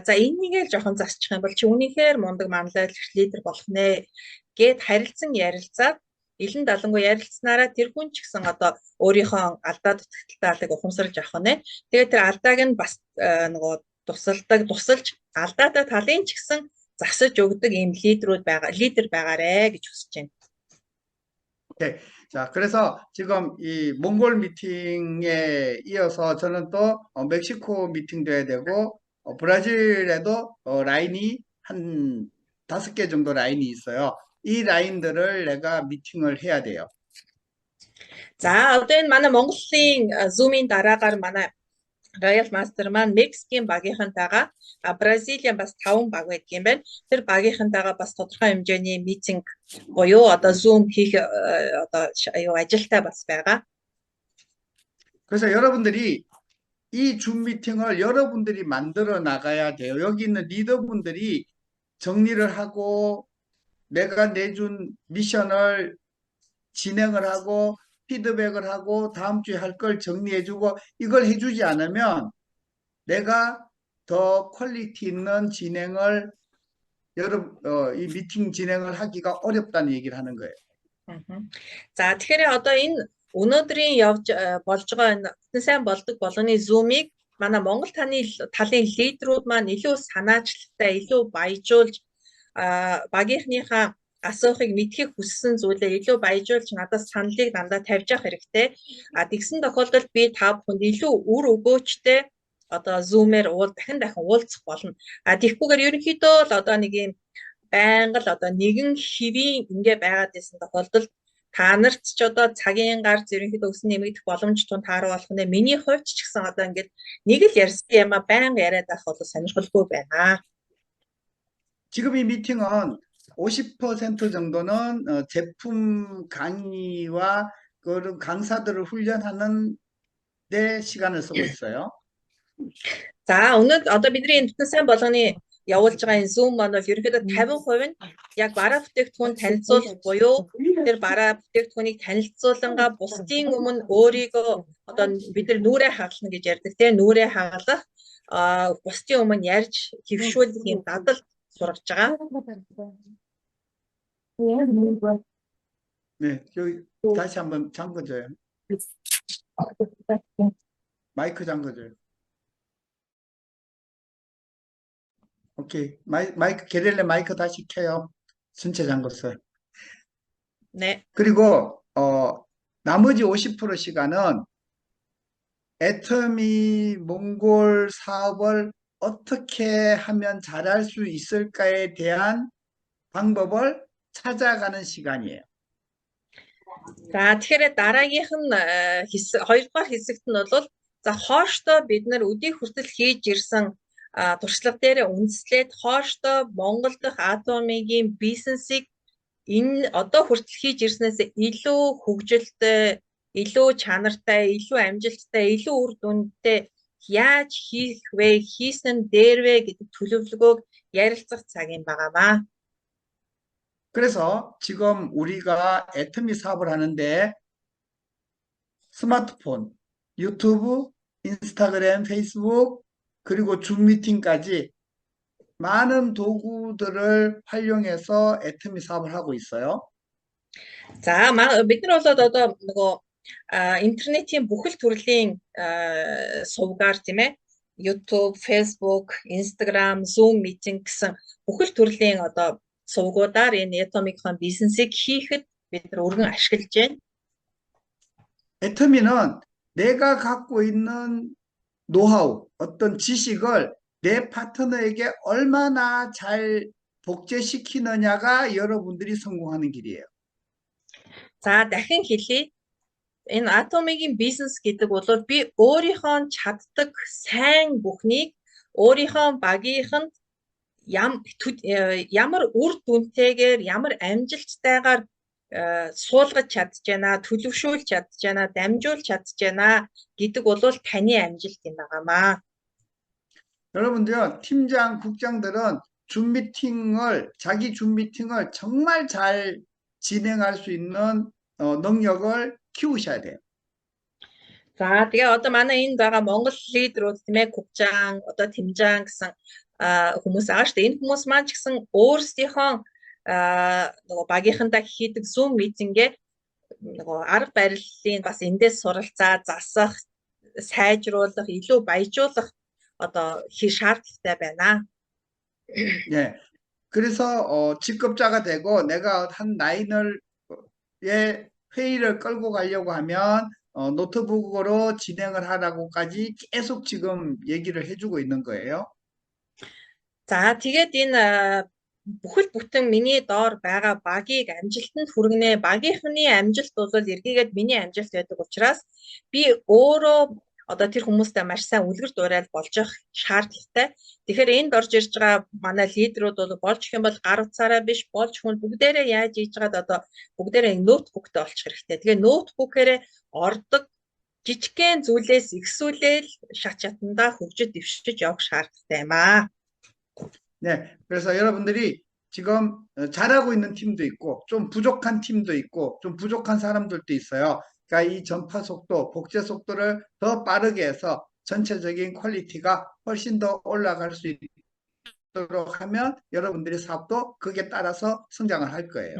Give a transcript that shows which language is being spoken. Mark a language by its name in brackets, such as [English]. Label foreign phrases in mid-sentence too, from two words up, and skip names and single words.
[Mongolian] За энийгээ л жоохон засчих юм бол чи үнийхээр мундаг манлайлагч лидер болох нэ гэд харилцан ярилцаад илэн далангуй ярилцсанараа тэр хүн ч гэсэн одоо өөрийнхөө алдаа дутагдaltaалыг ухамсарлаж авах нь. Тэгээд тэр алдааг нь бас нөгөө тусалж алдаатай талын ч гэсэн засаж өгдөг ийм лидер байгаарэ гэж хүсэж байна. [Korean] 네. 자, 그래서 지금 이 몽골 미팅에 이어서 저는 또 멕시코 미팅도 해야 되고 브라질에도 라인이 한 5개 정도 라인이 있어요. 이 라인들을 내가 미팅을 해야 돼요. [Mongolian] За одоо энэ манай Монголын Zoom-ийн дараагаар манай Royal Master маань Мексикийн багийнхантайгаа Бразилийн бас 5 баг байдаг юм байна. Тэр багийнхантайгаа бас тодорхой хэмжээний митинг буюу одоо Zoom хийх одоо ажилтай бас байгаа. [Korean] 그래서 여러분들이 이 줌 미팅을 여러분들이 만들어 나가야 돼요. 여기 있는 리더분들이 정리를 하고 내가 내준 미션을 진행을 하고 피드백을 하고 다음 주에 할 걸 정리해주고 이걸 해주지 않으면 내가 더 퀄리티 있는 진행을 이 미팅 진행을 하기가 어렵다는 얘기를 하는 거예요. [Mongolian] За тэгэхээр одоо энэ өнөөдрийн явж болж байгаа энэ сайн болдог болгоны Zoom-ыг манай Монгол талын лидерүүд маань илүү санаачлагтай, илүү баяжуулж багийнхныхаа асуухыг мэдхийг хүссэн зүйлээ илүү баяжуулж надад саналыг дандаа тавьж явах хэрэгтэй. Тэгсэн тохиолдолд би та бүхэнд илүү үр өгөөчтэй одоо Zoom-ээр дахин уулзах болно. Тэгэхгүйгээр ерөнхийдөө л одоо нэг юм байнга л одоо нэгэн хэвийн ингээ байгаад байсан тохиолдолд та нарт ч одоо цагийн гарц ерөнхийдөө өсөн нэмэгдэх боломж тун тааруу болох нэ. Миний хувьд ч гэсэн одоо ингээд нэг л ярьсан юм байнга яриад байх бол сонирхолтой байна. [Korean] 지금 이 미팅은 50% 정도는 제품 강의와 그런 강사들을 훈련하는 데 시간을 쓰고 있어요. [Mongolian] За өнөөдөр одоо бидний энэ бүтэн сайн болгоны явуулж байгаа энэ Zoom маань бол ерөнхийдөө 50% нь яг бараа бүтээгдэхүүн танилцуулах буюу тэр бараа бүтээгдэхүүнийг танилцуулангаа бусдын өмнө өөрийгөө одоо бид нар нүрээ хагална гэж ярьдаг тийм нүрээ хагалах бусдын өмнө ярьж хөвшүүлэх юм дадал сургаж байгаа. [Korean] 네, 여기 다시 한번 잠궈줘요. 마이크 잠궈줘요. 오케이, 마이크 게릴레 마이크 다시 켜요. 전체 잠궜어요. 네. 그리고 나머지 50% 시간은 애터미 몽골 사업을 어떻게 하면 잘할 수 있을까에 대한 방법을 찾아가는 시간이에요. [Mongolian] За тэгэхээр дараагийнх нь хоёрдугаар хэсэгт нь бол за хооштой бид нар өдий хүртэл хийж ирсэн туршлага дээр үндэслээд хооштой Монгол дахь Atomic-ийн бизнесийг энэ одоо хүртэл хийж ирснээс илүү хөгжилтэй, илүү чанартай, илүү амжилттай, илүү үр дүнтэй яаж хийх вэ, хийсэн дээр вэ гэдэг төлөвлөгөөг ярилцах цаг юм байгаамаа. [Korean] 그래서 지금 우리가 애터미 사업을 하는데 스마트폰, 유튜브, 인스타그램, 페이스북, 그리고 줌 미팅까지 많은 도구들을 활용해서 애터미 사업을 하고 있어요. [Mongolian] За бид нар бол одоо нөгөө интернетийн бүхэл төрлийн сувгаар тийм ээ YouTube, Facebook, Instagram, [English] Zoom meeting [Mongolian] гэсэн бүхэл төрлийн одоо сувгуудаар энэ Atomic-ийн бизнесийг хийхэд бид нар өргөн ашиглаж байна. [Korean] 애터미는 내가 갖고 있는 노하우, 어떤 지식을 내 파트너에게 얼마나 잘 복제시키느냐가 여러분들이 성공하는 길이에요. [Mongolian] За дахин хэлье. энэ Atomic-ийн бизнес гэдэг бол би өөрийнхөө чаддаг сайн бүхнийг өөрийнхөө багийнханд ямар үр дүнтэйгээр ямар амжилттайгаар суулгаж чадчихна, төлөвшүүлж чадчихна, дамжуулж чадчихна гэдэг бол таны амжилт юм байгаамаа. [Korean] 여러분들요, 팀장, 국장들은 자기 준 미팅을 정말 잘 진행할 수 있는 능력을 키우셔야 돼요. [Mongolian] За тэгээ одоо манай энд байгаа Монгол лидерүүд тийм ээ 국장 одоо 팀장 гэсэн хүмүүс байгаа шүү дээ. Энэ хүмүүс маань ч гэсэн өөрсдийнхөө нөгөө багийнхандаа хийдэг Zoom митингээ нөгөө арга барилын бас эндээс суралцаа, засах, сайжруулах, илүү баяжуулах одоо шаардлагатай байна. [Korean] 예. 그래서 직급자가 되고 내가 한 라인을 회의를 끌고 가려고 하면 노트북으로 진행을 하라고까지 계속 지금 얘기를 해주고 있는 거예요. [Mongolian] За тэгээд энэ бүхэл бүтэн миний доор байгаа багийг амжилтанд хүргэнэ. Багийнхны амжилт бол эргээгээд миний амжилт байдаг учраас би өөрөө одоо тэр хүмүүстэй маш сайн үлгэр дуурайл болж явах шаардлагатай. Тэгэхээр энд орж ирж байгаа манай лидерүүд бол болж их юм бол гар утсаараа биш болж хүн бүгдээрээ яаж хийж байгаад одоо бүгдээрээ ноутбуктай болчих хэрэгтэй. Тэгээ ноутбукээрээ ордог жижигхэн зүйлээс ихсүүлээл шат шатандаа хөгжиж дэвшиж явах шаардлагатай юм аа. [Korean] 네, 그래서 여러분들이 지금 잘하고 있는 팀도 있고 좀 부족한 팀도 있고 좀 부족한 사람들도 있어요. 그러니까 이 전파 속도, 복제 속도를 더 빠르게 해서 전체적인 퀄리티가 훨씬 더 올라갈 수 있도록 하면 여러분들의 사업도 그에 따라서 성장을 할 거예요.